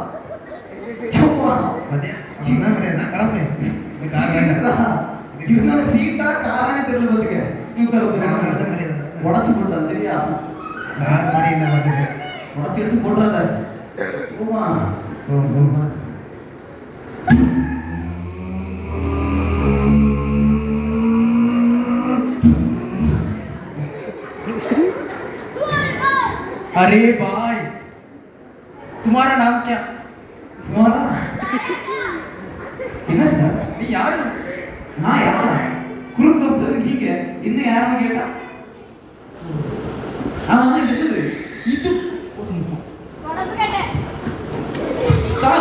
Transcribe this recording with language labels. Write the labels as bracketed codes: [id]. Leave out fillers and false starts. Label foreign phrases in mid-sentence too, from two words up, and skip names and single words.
[ta] சின்ன கிடையாது கடமை இருந்தாலும் சீட்டா காரானே தெரியல பார்த்துக்க. நீ உட்கார். உடச்சு போட்டான். சரியா? கார் மாதிரி என்ன பார்த்துக்க, உடச்சு எடுத்து போட்டுறாத. போமா போமா. [hi] अरे भाई तुम्हारा नाम क्या? [ta] तुम्हारा என்ன சார்? நீ யாரு? நான் யாரா? குறுக்கு வந்தது நீங்க என்ன யாருன்னு கேட்டா ஆமா என்னது இது? ஒரு நிமிஷம்